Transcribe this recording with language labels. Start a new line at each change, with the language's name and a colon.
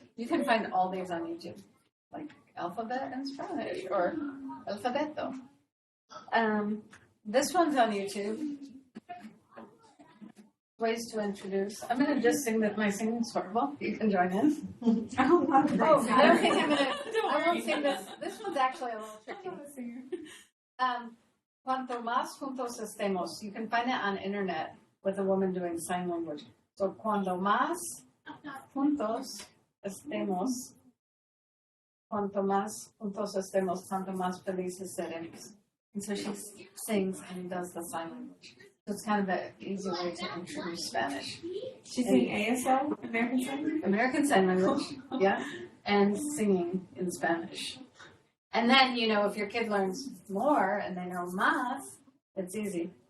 English: You can find all these on YouTube, like alphabet in Spanish or alfabeto. This one's on YouTube. Ways to introduce. I'm going to just sing that my singing's horrible. You can join in. I don't love that. Oh, I don't think I won't sing this. This one's actually a little tricky.
Spanish: Cuanto más juntos estemos.
English: You can find it on internet with a woman doing sign language.
Spanish: So cuanto más juntos estemos. Cuanto más juntos estemos, tanto más felices seremos.
English: And so she sings and does the sign language. So it's kind of an easy way to introduce Spanish. She's saying ASL, American Sign Language? American Sign Language, yeah, and singing in Spanish. And then, if your kid learns more and they know más, it's easy.